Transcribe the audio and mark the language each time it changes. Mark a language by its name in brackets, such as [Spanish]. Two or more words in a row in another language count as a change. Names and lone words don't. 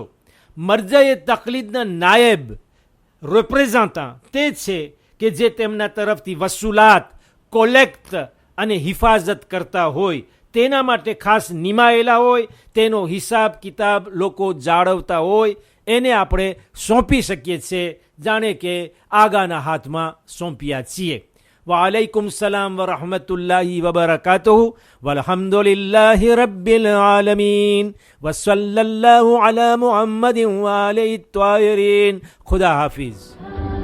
[Gujarati] મરજાએ તકલીદના નાયબ રિપ્રેઝન્ટન્ટ તે છે કે જે તેમના તરફથી વસૂલાત, કોલેક્ટ અને હિફાજત કરતા હોય, તેના માટે ખાસ નિમાયેલા હોય, તેનો હિસાબ કિતાબ લોકો જાળવતા હોય, એને આપણે સોંપી શકીએ છીએ, જાણે કે આગાના હાથમાં સોંપ્યા છીએ. [Arabic] وعليكم السلام ورحمة الله وبركاته والحمد لله رب العالمين وصلى الله على محمد وآله الطاهرين. [Urdu] خدا حافظ.